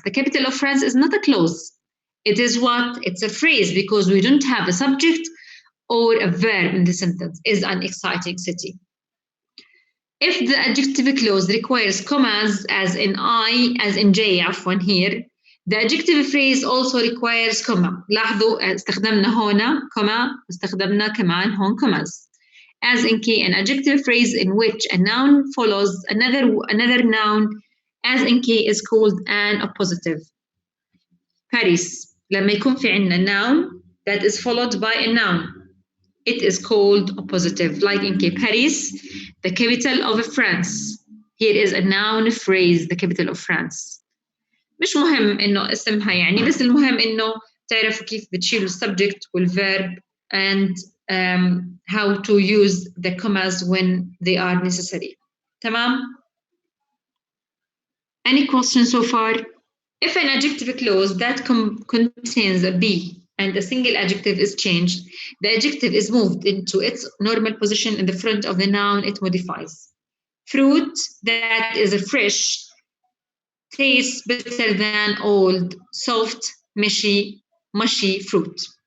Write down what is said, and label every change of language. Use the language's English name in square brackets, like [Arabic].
[English] The capital of France is not a clause. It is what? It's a phrase, because we don't have a subject or a verb in the sentence. Is an exciting city. If the adjective clause requires commas, as in I, as in J, عفوا here, the adjective phrase also requires comma. [Arabic] لاحظوا استخدمنا هنا comma, استخدمنا كمان هون commas. [English] As in K, an adjective phrase in which a noun follows another noun, as in K, is called an appositive. Paris, [Arabic] لما يكون في عندنا [English] noun that is followed by a noun, it is called appositive. Like in K, Paris, the capital of France. Here is a noun phrase, the capital of France. [Arabic] مش مهم إنه اسمها يعني، بس المهم إنه تعرفوا كيف بتشيلوا السبجكت والverb [English] and how to use the commas when they are necessary. [Arabic] تمام? [English] Any questions so far? If an adjective clause that contains a be and a single adjective is changed, the adjective is moved into its normal position in the front of the noun it modifies. Fruit that is a fresh tastes better than old, soft, mushy fruit.